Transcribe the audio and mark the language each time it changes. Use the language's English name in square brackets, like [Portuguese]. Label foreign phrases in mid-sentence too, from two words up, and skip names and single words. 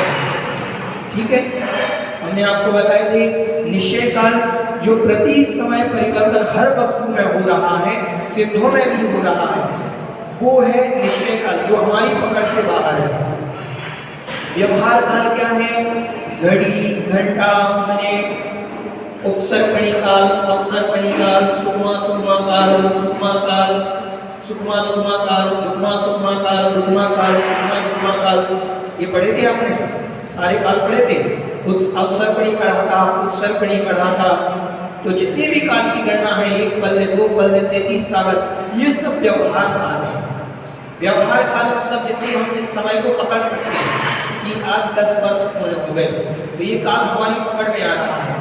[Hindi] ठीक है, हमने आपको बताए थे निश्चय काल, जो प्रति समय परिवर्तन हर वस्तु में हो रहा है, सिद्धों में भी हो रहा है, वो है निश्चय काल, जो हमारी पकड़ से बाहर है। व्यवहार काल क्या है? घड़ी, घंटा, मिनट, उपसर्पणी काल, अपसर्पणी काल, सुखमा सुखमा काल, सुखमा काल, सुखमा दुखमा काल, दुखमा सुखमा काल, दुखमा काल, दुखमा दुखमा काल। ये पढ़े थे आपने? सारे काल पढ़े थे। अवसर्पणी पढ़ा था, उत्सर्पणी पढ़ा था। तो जितने भी काल की गणना है, 1 पल्ले, 2 पल्ले, 33 सागर, ये सब व्यवहार काल है। व्यवहार काल मतलब जिसे हम जिस समय को पकड़ सकते हैं कि आज 10 वर्ष पूर्ण हो गए, तो ये काल हमारी पकड़ में आ रहा है।